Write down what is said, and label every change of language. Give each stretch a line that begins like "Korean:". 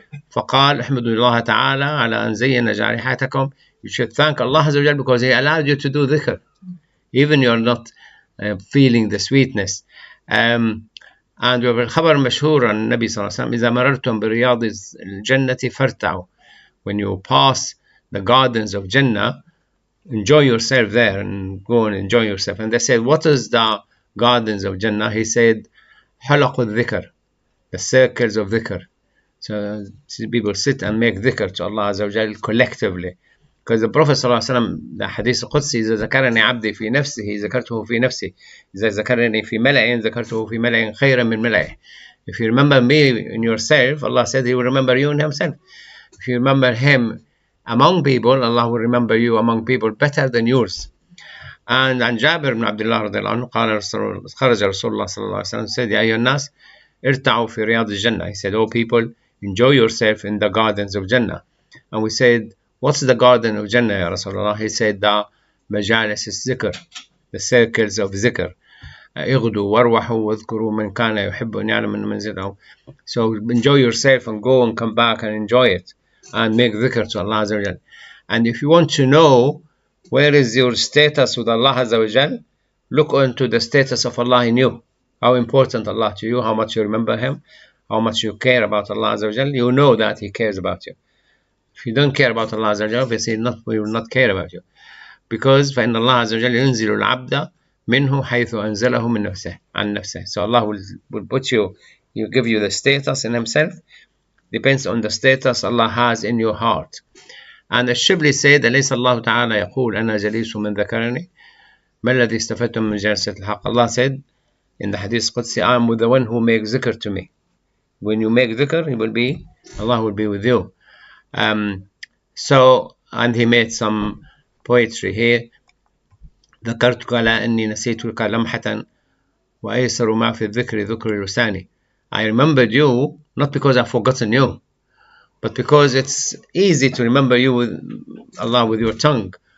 Arabic: فقال احمدوا الله تعالى على أن زين جارحاتكم.
English: You should thank Allah Azza wa Jal because He allowed you to do dhikr, even you're not feeling the sweetness. And we have
Arabic: الخبر مشهور عن النبي صلى الله عليه وسلم إذا مررتم برياض الجنة فارتعوا.
English: When you pass the gardens of Jannah, enjoy yourself there and go and enjoy yourself. And they said, what is the gardens of Jannah? He said,
Arabic: حلق الذكر,
English: the circles of dhikr. So people sit and make dhikr to Allah Azza wa Jal collectively. Because the Prophet
Arabic: صلى الله عليه وسلم,
English: the hadith
Arabic: القدسي, إذا ذكرني عبدي في نفسه ذكرته في نفسي, إذا ذكرني في ملأ ذكرته في ملأ خيرا من ملأه.
English: If you remember me in yourself, Allah said He will remember you in Himself. If you remember Him among people, Allah will remember you among people better than yours.
Arabic: And Jabir ibn Abdullah radiallahu anhu قال خرج رسول الله صلى الله عليه وسلم,
English: said
Arabic: يا أيها الناس ارتعوا في رياض الجنة.
English: He said, oh people, enjoy yourself in the gardens of Jannah. And we said, what's the garden of Jannah, Ya Rasulullah? He said, the majalis al-zikr, the circles of zikr.
Arabic: اغدوا واروحوا واذكروا من كان يحب أن يعلم من منزله.
English: So enjoy yourself and go and come back and enjoy it and make dhikr to Allah Azza wa Jal. And if you want to know where is your status with Allah Azza wa Jal? Look into the status of Allah in you. How important Allah to you, how much you remember Him, how much you care about Allah Azza wa Jal. You know that He cares about you. If you don't care about Allah Azza wa Jal, obviously He will not care about you. Because
Arabic: فإن الله عز وجل ينزل العبد منه حيث أنزله من نفسه عن نفسه.
English: So Allah will put you, give you the status in Himself. Depends on the status Allah has in your heart. And
Arabic: الشبلي
English: said
Arabic: أليس الله تعالى يقول أنا جليس من ذكرني ما الذي استفدتم من جلسة الحق.
English: Allah said in the Hadith Qudsi, I am with the one who makes dhikr to me. When you make dhikr, Allah will be with you. So, and he made some poetry here.
Arabic: ذكرتك على أني نسيتك لمحة وأيسر ما في الذكر ذكر لساني.
English: I remembered you not because I've forgotten you, but because it's easy to remember you with Allah with your tongue.